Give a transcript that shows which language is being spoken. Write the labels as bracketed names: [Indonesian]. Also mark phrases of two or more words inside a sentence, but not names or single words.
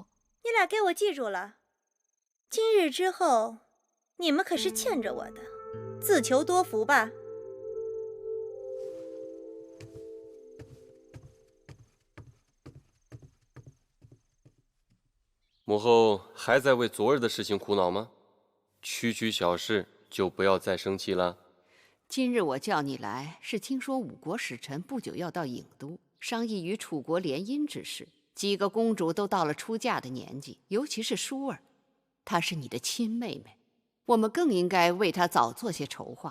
[Chinese] 你俩给我记住了，今日之後，你們可是欠着我的，自求多福吧。母後還在為昨日的事情苦惱嗎？區區小事就不要再生氣了。今日我叫你來，是聽說五國使臣不久要到郢都，商議與楚國聯姻之事。幾個公主都到了出嫁的年紀，尤其是舒兒，她是你的親妹妹，我們更應該為她早做些籌劃。